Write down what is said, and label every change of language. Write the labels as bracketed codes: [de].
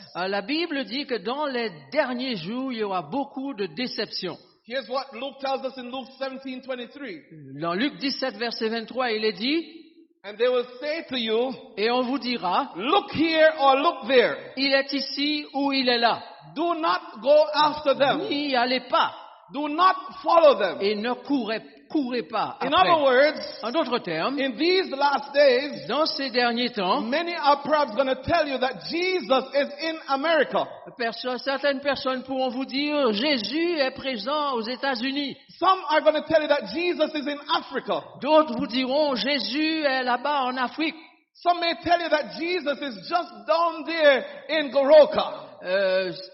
[fr] La Bible dit que dans les derniers jours, il y aura beaucoup de déceptions. [en] Here's what Luke tells us in Luke 17:23. [fr] Dans Luc 17, verset 23, il est dit, [en] And they will say to you, [fr] et on vous dira, [en] look here or look there. [fr] il est ici ou il est là. [en] Do not go after them. [fr] N'y allez pas [en] Do not follow them. [fr] et ne courez pas [en] In [fr] après. [en] other words, [fr] En d'autres termes, [en] in these last days, [fr] dans ces derniers temps, [en] many are perhaps going to tell you that Jesus is in America. [fr] certaines personnes pourront vous dire, Jésus est présent aux États-Unis. [en] Some are going to tell you that Jesus is in Africa. [fr] D'autres vous diront, Jésus est là-bas en Afrique. [en] Some may tell you that Jesus is just down there in Goroka.